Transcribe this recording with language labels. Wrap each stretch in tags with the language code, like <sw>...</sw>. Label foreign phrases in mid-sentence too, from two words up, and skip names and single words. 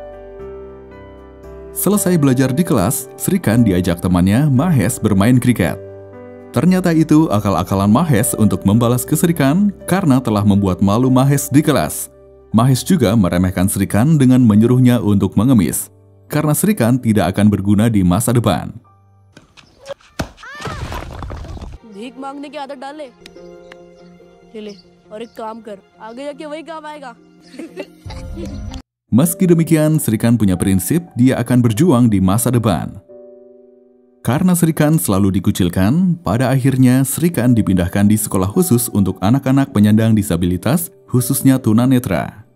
<id>Selesai belajar di kelas, Srikan diajak temannya Mahes bermain kriket. Ternyata itu akal-akalan Mahes untuk membalas ke Srikan karena telah membuat malu Mahes di kelas. Mahes juga meremehkan Srikan dengan menyuruhnya untuk mengemis, karena Srikan tidak akan berguna di masa depan.</id> <hi>भीख मांगने की आदत डाल ले ले और एक काम कर आगे जाके वही काम आएगा.</hi> <id>Meski demikian, Srikan punya prinsip dia akan berjuang di masa depan. Karena Srikan selalu dikucilkan, pada akhirnya Srikan dipindahkan di sekolah khusus untuk anak-anak penyandang disabilitas, khususnya tunanetra.</id>